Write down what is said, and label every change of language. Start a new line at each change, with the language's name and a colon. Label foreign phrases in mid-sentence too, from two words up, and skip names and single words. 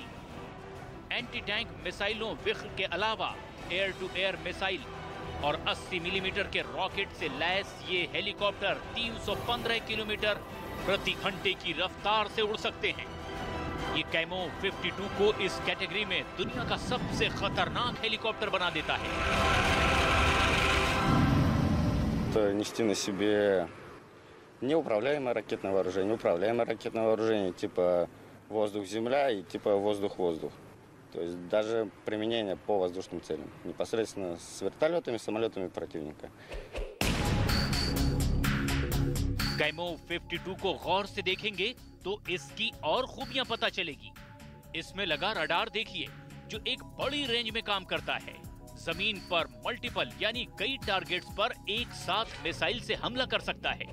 English: anti tank
Hindi: मिसाइलों विख्र के अलावा
English: air to air missile
Hindi: और 80 मिलीमीटर के रॉकेट से लैस ये हेलीकॉप्टर 315 किलोमीटर प्रति घंटे की रफ्तार से उड़ सकते हैं। ये कैमो 52 को इस कैटेगरी में दुनिया का सबसे खतरनाक हेलीकॉप्टर बना देता है।
Russian: Нести на себе Неуправляемое ракетное вооружение, управляемое ракетное вооружение типа воздух-земля и типа воздух-воздух. То есть даже применение по воздушным целям, непосредственно с вертолетами, самолетами противника.
Hindi: कैमो 52 को गौर से देखेंगे तो इसकी और खूबियां पता चलेगी। इसमें लगा रडार देखिए, जो एक बड़ी रेंज में काम करता है। जमीन पर मल्टीपल यानी कई टारगेट्स पर एक साथ मिसाइल से हमला कर सकता है।